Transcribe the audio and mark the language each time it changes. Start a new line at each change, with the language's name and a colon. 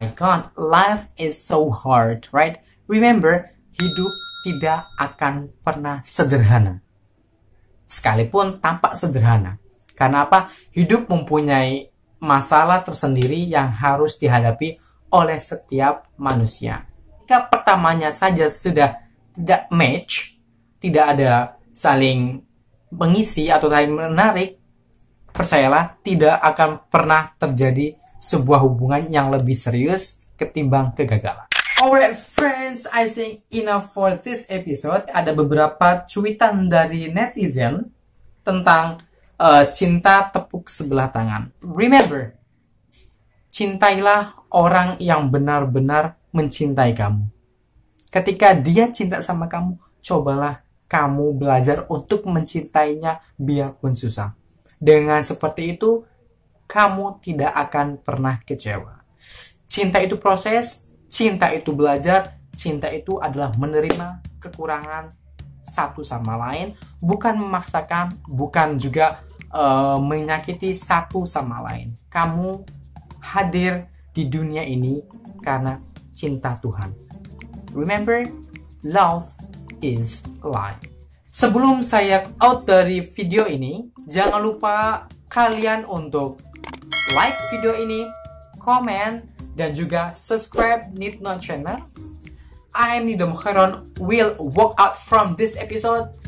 English: My God, life is so hard, right?
Indonesian: Remember, hidup tidak akan pernah sederhana. Sekalipun tampak sederhana. Karena apa? Hidup mempunyai masalah tersendiri yang harus dihadapi oleh setiap manusia. Jika pertamanya saja sudah tidak match, tidak ada saling mengisi atau saling menarik, percayalah tidak akan pernah terjadi sebuah hubungan yang lebih serius ketimbang kegagalan.
English: Alright friends, I think enough for this episode.
Indonesian: Ada beberapa cuitan dari netizen tentang cinta tepuk sebelah tangan. Remember, cintailah orang yang benar-benar mencintai kamu. Ketika dia cinta sama kamu, cobalah kamu belajar untuk mencintainya biarpun susah. Dengan seperti itu, kamu tidak akan pernah kecewa. Cinta itu proses, cinta itu belajar, cinta itu adalah menerima kekurangan satu sama lain, bukan memaksakan, bukan juga menyakiti satu sama lain. Kamu hadir di dunia ini karena cinta Tuhan.
English: Remember, love is life.
Indonesian: Sebelum saya out dari video ini, jangan lupa kalian untuk like video ini, komen, dan juga subscribe Nitno channel.
English: I am Nido Mukharon, will walk out from this episode.